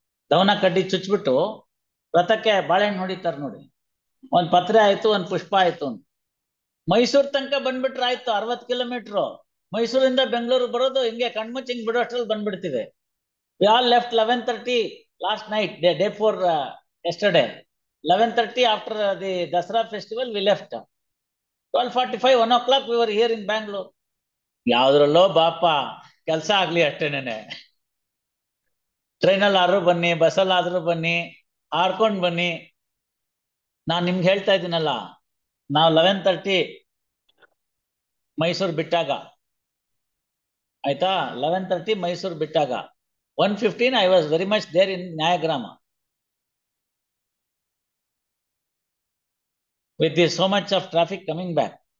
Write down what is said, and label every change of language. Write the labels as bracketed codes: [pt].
[kn] ದವನ ಕಡ್ಡಿ ಚುಚ್ಬಿಟ್ಟು ರಥಕ್ಕೆ ಬಾಳೆಹಣ್ಣು ಹೊಡಿತಾರೆ ನೋಡಿ. ಒಂದ್ ಪತ್ರೆ ಆಯ್ತು, ಒಂದ್ ಪುಷ್ಪ ಆಯ್ತು ಅಂತ. ಮೈಸೂರ್ ತನಕ ಬಂದ್ಬಿಟ್ರೆ ಆಯ್ತು, 60 ಕಿಲೋಮೀಟರ್. ಮೈಸೂರಿಂದ ಬೆಂಗಳೂರು ಬರೋದು ಹಿಂಗೆ ಕಣ್ಮುಚ್ಚಿ ಹಿಂಗ್ ಬಿಡೋ ಅಷ್ಟ್ರಲ್ಲಿ ಬಂದ್ಬಿಡ್ತಿದೆ. [en] We all left 11:30 last night, day before yesterday 11:30 after the Dasra festival, we left. 12:45, 1 o'clock, we were here in Bangalore. [kn] ಯಾವ್ದ್ರಲ್ಲೋ ಬಾಪ ಕೆಲಸ ಆಗ್ಲಿ ಅಷ್ಟೇನೆ. ಟ್ರೈನಲ್ಲಿ ಆದ್ರೂ ಬನ್ನಿ, ಬಸ್ಸಲ್ಲಿ ಆದ್ರೂ ಬನ್ನಿ, ಹಾರ್ಕೊಂಡ್ ಬನ್ನಿ. ನಾನ್ ನಿಮ್ಗೆ ಹೇಳ್ತಾ ಇದ್ದೀನಲ್ಲ, ನಾವು 11:30 ಮೈಸೂರು ಬಿಟ್ಟಾಗ ಆಯ್ತಾ, 11:30 ಮೈಸೂರು ಬಿಟ್ಟಾಗ 1:15 [en] I was very much there in Nayagrama with this so much of traffic coming back.